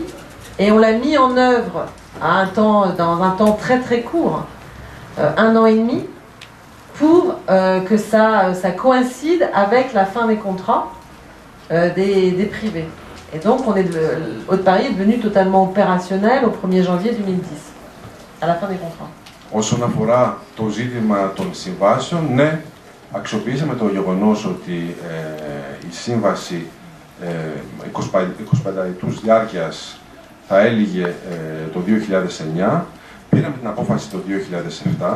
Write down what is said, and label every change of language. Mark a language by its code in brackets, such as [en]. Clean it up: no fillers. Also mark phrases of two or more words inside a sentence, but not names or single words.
[fr] Et on l'a mis en œuvre dans un temps très très court, 1 an et demi, pour que ça coïncide avec la fin des contrats des privés. Et donc, Haute-Paris est devenu totalement opérationnel au 1er janvier 2010, à la fin des contrats. [el] Όσον αφορά το ζήτημα των συμβάσεων, ναι, αξιοποιήσαμε το γεγονός ότι η σύμβαση 25 ετούς διάρκειας θα έλυγε το 2009, πήραμε την απόφαση το 2007.